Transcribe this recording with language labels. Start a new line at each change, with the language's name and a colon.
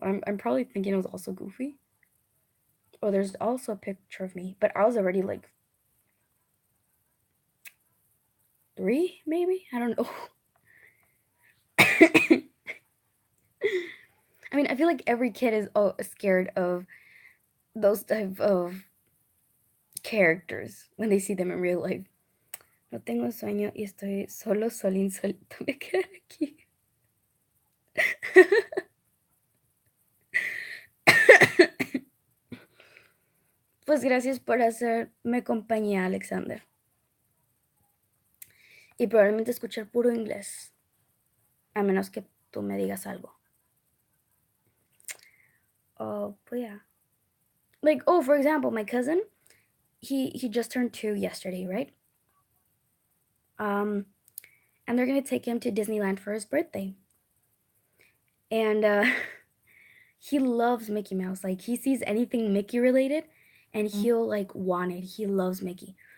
English: I'm probably thinking it was also Goofy. Oh, there's also a picture of me, but I was already like 3, maybe? I don't know. I mean, I feel like every kid is scared of those type of characters when they see them in real life.
Spanish: No tengo sueño y estoy solo, solín, solito me quedé aquí. Pues gracias por hacerme compañía, Alexander. Y probablemente escuchar puro inglés, a menos que tú me digas algo.
English: Oh, but yeah. Like, oh, for example, my cousin, he just turned 2 yesterday, right? Um, and they're gonna take him to Disneyland for his birthday. And he loves Mickey Mouse. Like he sees anything Mickey related and he'll like want it. He loves Mickey.